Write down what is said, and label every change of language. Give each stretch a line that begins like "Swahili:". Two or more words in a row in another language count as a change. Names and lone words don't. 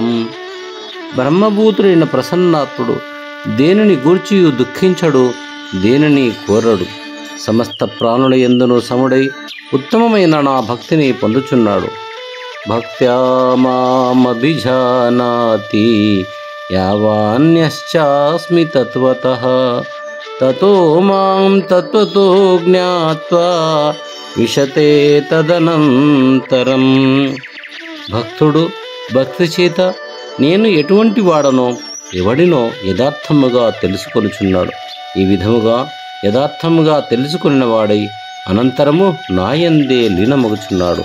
Telugu: బ్రహ్మభూతుడైన ప్రసన్నాత్ముడు దేనిని గూర్చియు దుఃఖించడు, దేనిని కోరడు. సమస్త ప్రాణుల యందును సముడై ఉత్తమమైన నా భక్తిని పొందుచున్నాడు.
Sanskrit: భక్త్యా మామభిజానాతి యావాన్యశ్చాస్మి తత్వతః తతో మాం తత్వతో జ్ఞాత్వా విశతే తదనంతరం.
Telugu: భక్తుడు భక్తి చేత నేను ఎటువంటి వాడనో ఎవడినో యథార్థముగా తెలుసుకొనుచున్నాడు. ఈ విధముగా యథార్థముగా తెలుసుకున్న వాడై అనంతరము నాయందే లీనమగుచున్నాడు.